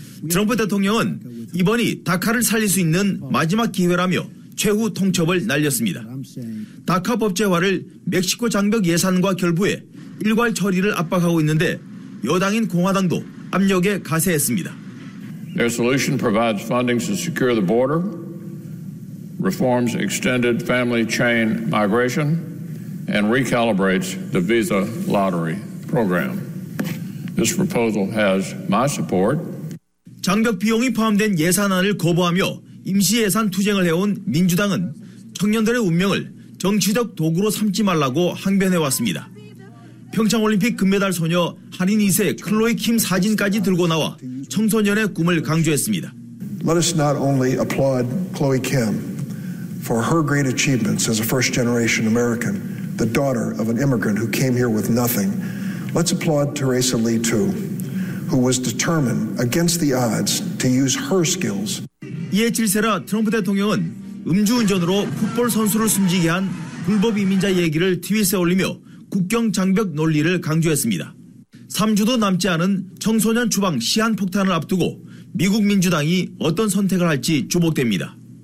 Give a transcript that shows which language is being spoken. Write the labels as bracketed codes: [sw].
[ko] 트럼프 대통령은 이번이 다카를 살릴 수 있는 마지막 기회라며 최후 통첩을 날렸습니다. 다카 법제화를 멕시코 장벽 예산과 결부해 일괄 처리를 압박하고 있는데 여당인 공화당도 압력에 가세했습니다. [en] Their solution provides funding to secure the border, reforms extended family chain migration, and recalibrates the visa lottery program. This proposal has my support. [ko] 장벽 비용이 포함된 예산안을 거부하며 임시 예산 투쟁을 해온 민주당은 청년들의 운명을 정치적 도구로 삼지 말라고 항변해왔습니다. 평창올림픽 금메달 소녀 한인 2세 클로이 김 사진까지 들고 나와 청소년의 꿈을 강조했습니다. [en] Let us not only applaud Chloe Kim for her great achievements as a first generation American, the daughter of an immigrant who came here with nothing. Let's applaud Teresa Lee too, who was determined against the odds to use her skills. [ko] 이에 질세라 트럼프 대통령은 음주운전으로 풋볼 선수를 숨지게 한 불법 이민자 얘기를 트윗에 올리며 국경 장벽 논리를 강조했습니다. 3주도 남지 않은 청소년 추방 시한폭탄을 앞두고 미국 민주당이 어떤 선택을 할지 주목됩니다.